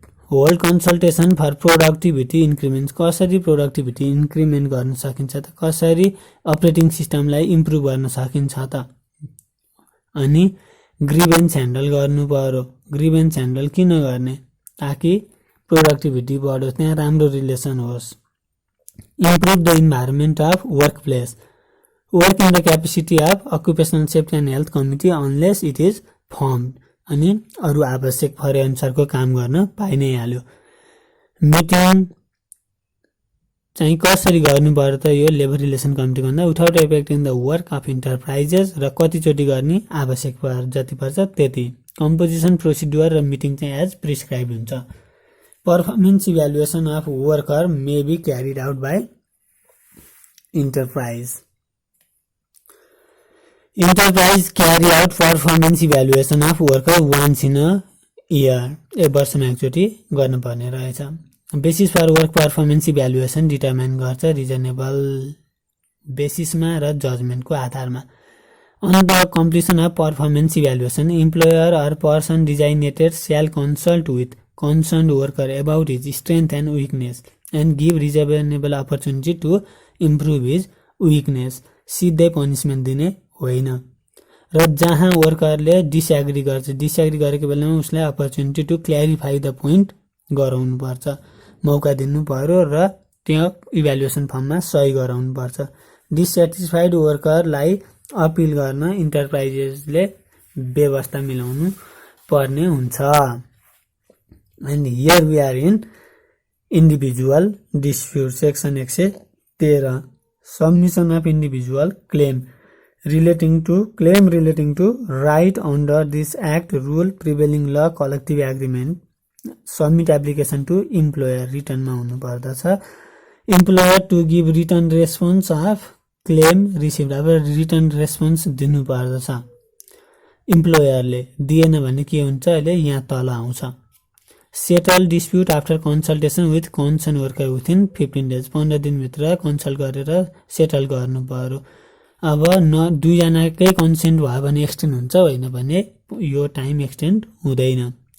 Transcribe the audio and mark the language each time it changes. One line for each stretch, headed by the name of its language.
English: hold consultation for productivity increment,
Nepali: कसरी productivity increment गर्न सकिन्छ त, कसरी अपरेटिङ सिस्टमलाई इम्प्रुभ गर्न सकिन्छ त। अनि ग्रिभेन्स ह्यान्डल गर्नु पर्यो। ग्रिभेन्स ह्यान्डल किन गर्ने, ताकि प्रोडक्टिभिटी बढोस्, त्यहाँ राम्रो रिलेसन होस्।
English: Improve the environment of work place, work in the capacity of occupational safety and health committee unless it is firm.
Nepali: अनि अरू आवश्यक परे अनुसारको काम गर्न पाइ नै हाल्यो। मिटिङ चाहिँ कसरी गर्नु पर्यो त यो लेबर रिलेसन कमिटीको भन्दा,
English: without affecting the work of enterprises,
Nepali: र कतिचोटि गर्ने आवश्यक जति पर्छ त्यति।
English: Composition procedure र meeting चाहिँ as prescribe हुन्छ। Performance evaluation of worker may be carried out by enterprise. Enterprise carry out performance evaluation of worker once in a year,
Nepali: एक वर्षमा एकचोटि गर्नुपर्ने रहेछ। Basis for work performance evaluation determine गर्छ reasonable बेसिसमा र जजमेन्टको आधारमा।
English: On the completion of performance evaluation employer or person designated shall consult with concerned worker about his strength and weakness and give reasonable opportunity to improve his weakness।
Nepali: सिधै punishment दिने होइन। र जहाँ वर्करले disagree गर्छ, डिसएग्री गरेको बेलामा उसलाई
English: opportunity to clarify the point
Nepali: गराउनु पर्छ, मौका दिनु पर्यो र त्यो इभ्यालुएसन फर्ममा सही गराउनु पर्छ। डिससेटिस्फाइड वर्करलाई अपिल गर्न इन्टरप्राइजेसले व्यवस्था मिलाउनु पर्ने हुन्छ।
English: And here we are in individual dispute, section 113, submission of individual claim relating to right under this act, rule, prevailing law, collective agreement, submit application to employer, written
Nepali: मा हुनु पर्दछ।
English: employer to give written response of claim received, अब written response
Nepali: दिनु पर्दछ। इम्प्लोयरले दिएन भने के हुन्छ, अहिले यहाँ तल आउँछ।
English: settle dispute after consultation with concern worker within 15 days,
Nepali: 15 दिनभित्र कन्सल्ट गरेर सेटल गर्नु पर्यो। अब दुईजनाकै कन्सेन्ट भयो भने एक्सटेन्ड हुन्छ, होइन भने यो टाइम एक्सटेन्ड हुँदैन।